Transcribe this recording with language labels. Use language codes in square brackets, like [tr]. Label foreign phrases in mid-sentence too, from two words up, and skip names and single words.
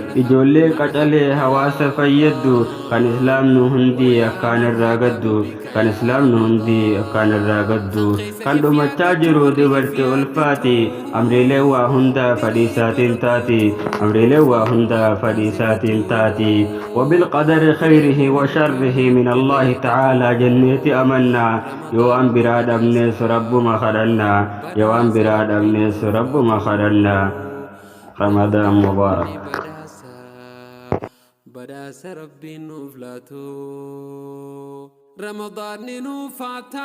[om] Ijoollee qacalee hawaasa fayyaddu, kan Islaamnu hundi akkaan irraa gaddu, kan Islaamnu hundi akkaan irraa gaddu. Kan dhumachaa jiru dubartii ulfaati, amriilee waa hunda fadhiisaatiin taati, amriilee waa hunda fadhiisaatiin taati. [ar] وبالقدر خيره وشره من الله تعالى [om] jenneeti amanna. Yoo waan biraa dhabnes Rabbuma kadhanna, yoo waan biraa dhabnes Rabbuma kadhanna. [ar] رمضان مبارك. [om] Badhaasa Rabbiin nuuf laatu, Ramadaanni nuuf haa taatu.